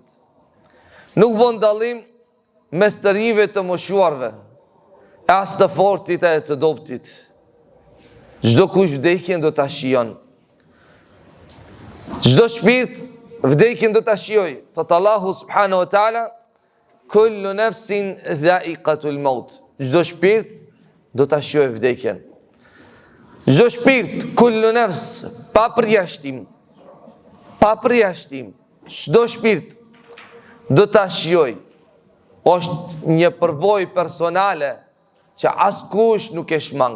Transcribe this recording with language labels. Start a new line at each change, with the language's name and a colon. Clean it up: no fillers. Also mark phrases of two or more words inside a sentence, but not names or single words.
Albanian: Nuk bën dallim mes të rinjve të moshuarve, e as të fortit e të dobtit. Çdo kush vdekjen do ta shijon. Çdo shpirt vdekjen do ta shijojë. Thot Allahu
Arabic: سبحانه وتعالى, كل نفس ذائقة الموت.
Albanian: Çdo shpirt do ta shijojë vdekjen. Çdo shpirt,
Arabic: كل نفس,
Albanian: pa përjashtim, çdo shpirt do ta shijojë. Është një përvojë personale që askush nuk e shmang.